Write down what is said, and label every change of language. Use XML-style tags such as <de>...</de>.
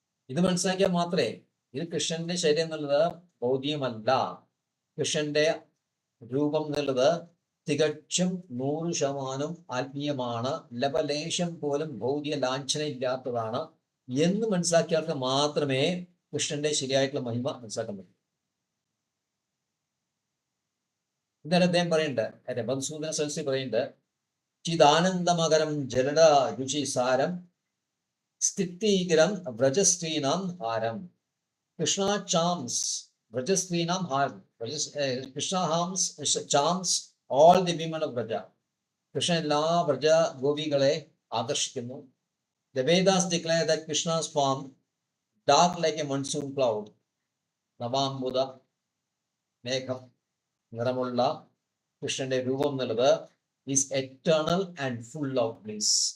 <ml>ഇത് മനസ്സിലാക്കിയാൽ മാത്രമേ ഇത് കൃഷ്ണന്റെ ശരീരം എന്നുള്ളത് ഭൗതികമല്ല, കൃഷ്ണന്റെ രൂപം എന്നുള്ളത് തികച്ചും 100% ആത്മീയമാണ്, ലവലേശം പോലും ഭൗതിക ലാഞ്ചന ഇല്ലാത്തതാണ് എന്ന് മനസ്സിലാക്കിയാൾക്ക് മാത്രമേ കൃഷ്ണന്റെ ശരിയായിട്ടുള്ള മഹിമ മനസ്സിലാക്കാൻ പറ്റൂ. എന്നാലും അദ്ദേഹം പറയുന്നുണ്ട്, മധുസൂദന സരസ്വതി പറയുന്നുണ്ട്,</ml> <sa>ചിദാനന്ദമകരം ജലട രുചി സാരം സ്ഥിതികരം വ്രജസ്ത്രീനാം ഹാരം.</sa> <en>Krishna charms</en> <sa>വ്രജസ്ത്രീനാം ഹാരം.</sa> <en>Krishna charms all the women of Vraja. Krishna</en> <ml>എല്ലാ വ്രജ ഗോപികളെ ആകർഷിക്കുന്നു.</ml> <en>The Vedas declare that Krishna's form, dark like a monsoon cloud,</en> <ml>നവാംബുദ മേഘം നിറമുള്ള കൃഷ്ണന്റെ രൂപം എന്നുള്ളത്</ml> <en>Is eternal and full of bliss.</en>